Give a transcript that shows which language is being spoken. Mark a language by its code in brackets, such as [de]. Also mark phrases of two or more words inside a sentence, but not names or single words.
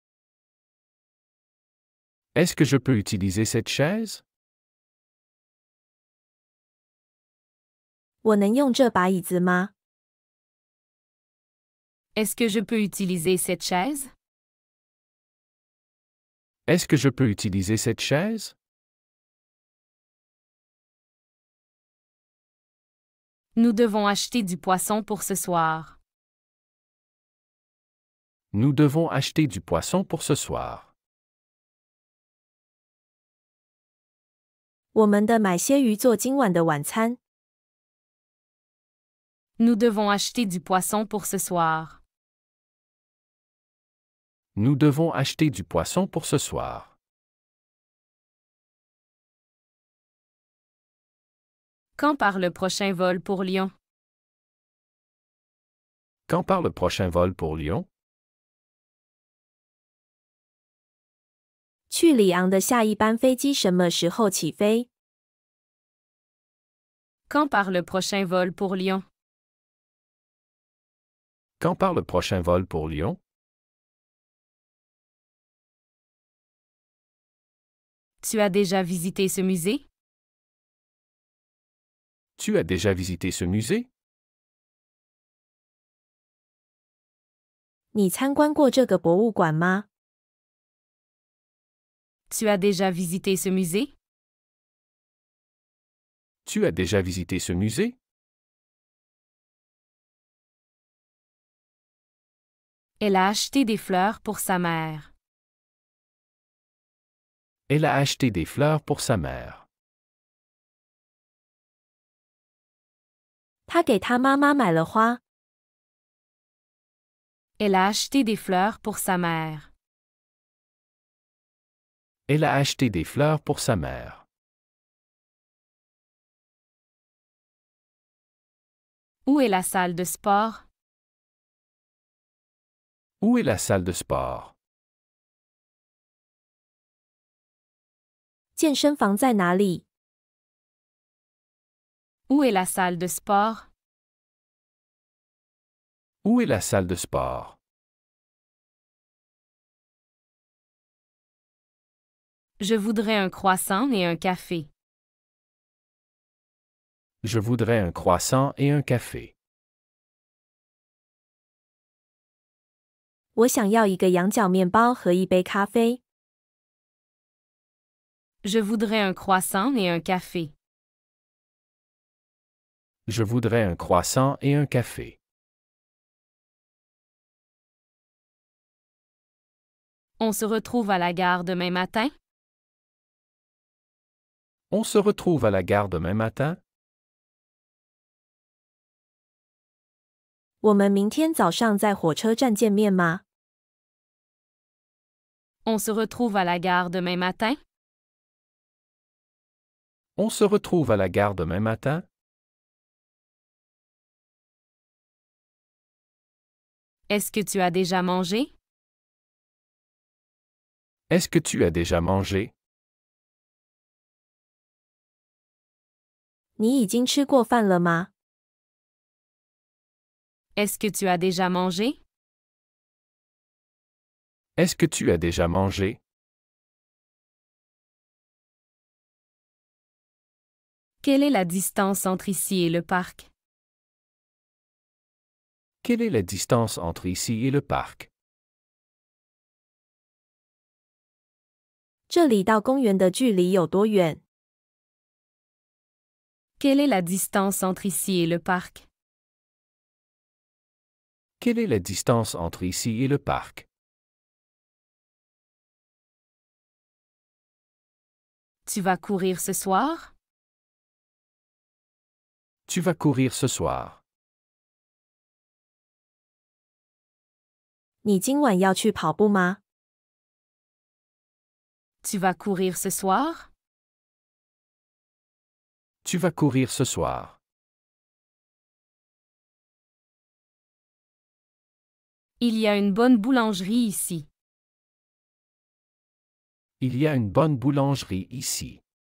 [fr] Est-ce que je peux utiliser cette chaise? [zh] 我能用这把椅子吗？ [fr] Est-ce que je peux utiliser cette chaise? Est-ce que je peux utiliser cette chaise? Nous devons acheter du poisson pour ce soir. Nous devons acheter du poisson pour ce soir. [zh] 我们得买些鱼做今晚的晚餐。 [fr] Nous devons acheter du poisson pour ce soir. Nous devons acheter du poisson pour ce soir. Quand part le prochain vol pour Lyon? Quand part le prochain vol pour Lyon? [zh] 去里昂的下一班飞机什么时候起飞？ [fr] Quand part le prochain vol pour Lyon? Quand part le prochain vol pour Lyon? Tu as déjà visité ce musée? Tu as déjà visité ce musée? [zh] 你参观过这个博物馆吗？ [fr] Tu as déjà visité ce musée? Tu as déjà visité ce musée? Elle a acheté des fleurs pour sa mère. Elle a acheté des fleurs pour sa mère. [zh] 他给他妈妈买了花。 [fr] Elle a acheté des fleurs pour sa mère. Elle a acheté des fleurs pour sa mère. Où est la salle de sport? Où est la salle de sport? [zh] 健身房在哪里？ [fr] Où est la salle de sport? Où est la salle de sport? Je voudrais un croissant et un café. Je voudrais un croissant et un café. [zh] 我想要一个羊角面包和一杯咖啡。 [fr] Je voudrais un croissant et un café. Je voudrais un croissant et un café. On se retrouve à la gare demain matin? On se retrouve à la gare demain matin? [zh] 我们明天早上在火车站见面吗？ [fr] On se retrouve à la gare demain matin? On se retrouve à la gare demain matin? Est-ce que tu as déjà mangé? Est-ce que tu as déjà mangé? [zh] 你已经吃过饭了吗？ [fr] Est-ce que tu as déjà mangé? Est-ce que tu as déjà mangé? Quelle est la distance entre ici et le parc? Quelle est la distance entre ici et le parc? [zh] 这里到公园的距离有多远？ [fr] Quelle est la distance entre ici et le parc? Quelle est la distance entre ici et le parc? Tu vas courir ce soir? Tu vas courir ce soir. [zh] 你今晚要去跑步吗？ [fr] Tu vas courir ce soir? Tu vas courir ce soir. Il y a une bonne boulangerie ici. Il y a une bonne boulangerie ici.